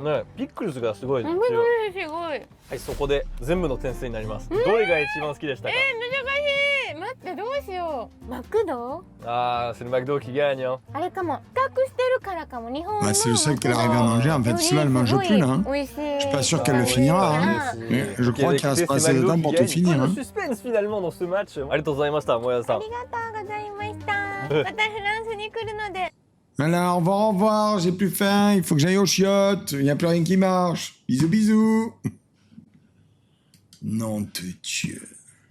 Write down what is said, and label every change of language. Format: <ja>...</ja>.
<ja>ね、ピックルスがすごい強い。すごい。はい、そこで全部の点数になります。どれが一番好きでしたか？難しい。待ってどうしよう。マクド？</ja> <fr>Ah, c'est le McDo qui gagne. Hein.</fr> <ja>あれかも。比較してるからかも。日本の。</ja> <fr>Bah, c'est le seul qu'elle arrive à manger. En fait, celui-là, elle ne mange plus, là. Hein. Oui, je suis pas sûr qu'elle le finira. Hein. Mais je crois qu'il reste pas assez de temps pour tout finir. Le Hein. suspense finalement dans ce match.</fr> <ja>ありがとうございました、</ja> <fr>もやさん。</fr> <ja>ありがとうございました。またフランスに来るので。</ja> <fr>Alors, au revoir, j'ai plus faim, il faut que j'aille aux chiottes, il n'y a plus rien qui marche. Bisous, bisous. Nom de Dieu.</fr>